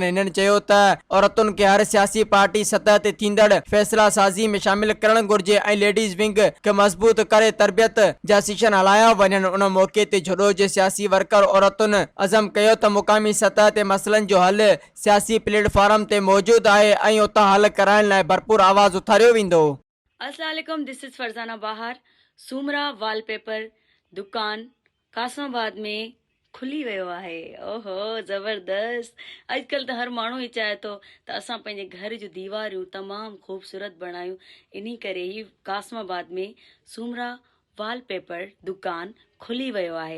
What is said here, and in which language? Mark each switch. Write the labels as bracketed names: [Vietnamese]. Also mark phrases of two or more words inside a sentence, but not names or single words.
[Sindhi] हिननि चयो त औरतुनि खे हर सियासी पार्टी सतह ते थींदड़ फ़ैसिला साज़ी में शामिल करणु घुर्जे ऐं लेडीज़ विंग खे मज़बूत करे तरबियत जा सेशन हलाया वञनि। उन मौक़े ते जुडो जे सियासी वर्कर औरतुनि अज़म कयो त मुक़ामी सतह ते मसइलनि जो हल सियासी प्लेटफॉर्म ते मौजूदु आहे ऐं उतां हल कराइण लाइ भरपूर आवाज़ उथारियो वेंदो। [Arabic] السلام عليكم, [English] this is फरजाना बाहर। [Sindhi] सूमरा वॉलपेपर दुकान कासमाबाद में खुली वियो आहे। ओहो ज़बरदस्त। अॼुकल्ह त हर माण्हू ई चाहे थो त असां पंहिंजे घर जूं दीवारियूं तमामु ख़ूबसूरत बणायूं। इन करे ई कासमाबाद में सूमरा वॉलपेपर दुकान खुली वियो आहे।